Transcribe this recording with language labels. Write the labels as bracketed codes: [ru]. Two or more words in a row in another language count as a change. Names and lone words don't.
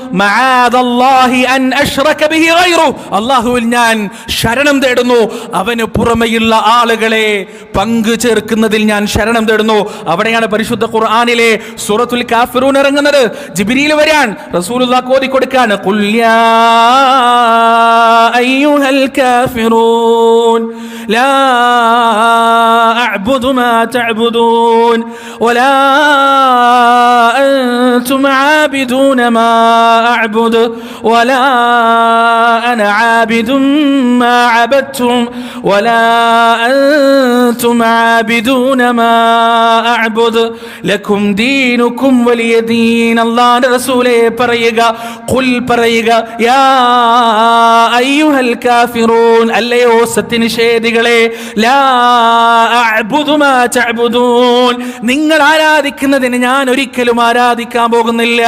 [ar] معاذ الله أن أشرك به غيره, [ml] അല്ലാഹുവിൽ ഞാൻ ശരണം തേടുന്നു, അവന് പുറമെയുള്ള ആളുകളെ പങ്കു ചേർക്കുന്നതിൽ ഞാൻ ശരണം തേടുന്നു. അവിടെയാണ് പരിശുദ്ധ ഖുർആനിലെ സൂറത്തുൽ കാഫിറൂൻ ഇറങ്ങുന്നത്. ജിബ്രീൽ വരാൻ റസൂലുള്ളാഹ് ഓതി കൊടുക്കാണ്, [ar] قل يا أيها الكافرون لا أعبد ما تعبدون ولا أنتم عابدون ما أعبد ولا أنا عابد ما عبدتم ولا أنتم عابدون ما أعبد لكم دينكم ولي دين. [ml] അല്ലാഹുവിന്റെ റസൂലേ പറയുക, ഖുൽ പറയുക, [ar] يا أيها الكافرون, [ml] അല്ലയോ സത്യനിഷേധികളെ, [ar] لا أعبد ما تعبدون, [ml] നിങ്ങൾ ആരാധിക്കുന്നതിന് ഞാൻ ഒരിക്കലും ആരാധിക്കാൻ പോകുന്നില്ല.